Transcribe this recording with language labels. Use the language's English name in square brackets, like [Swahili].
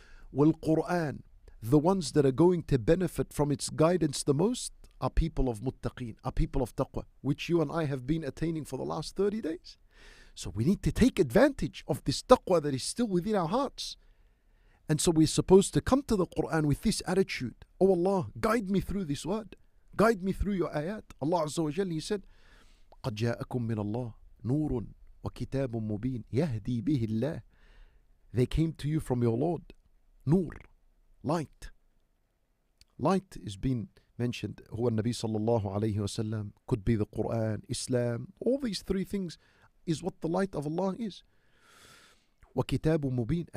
[English] Well, Qur'an, the ones that are going to benefit from its guidance the most are people of muttaqeen, are people of taqwa, which you and I have been attaining for the last 30 days. So we need to take advantage of this taqwa that is still within our hearts. And so we're supposed to come to the Qur'an with this attitude. Oh Allah, guide me through this word. Guide me through your ayat. [Arabic] Allah Azza wa Jalla, [English] He said, [Arabic] قَدْ جَاءَكُم مِّنَ اللَّهِ نُورٌ وَكِتَابٌ مُبِينٌ يَهْدِي بِهِ اللَّهِ. [English] They came to you from your Lord. Nur, light. Light is being mentioned. Huwa Nabi sallallahu alayhi wa sallam. Could be the Qur'an, Islam. All these three things is what the light of Allah is. [Arabic] وَكِتَابٌ مُبِينٌ.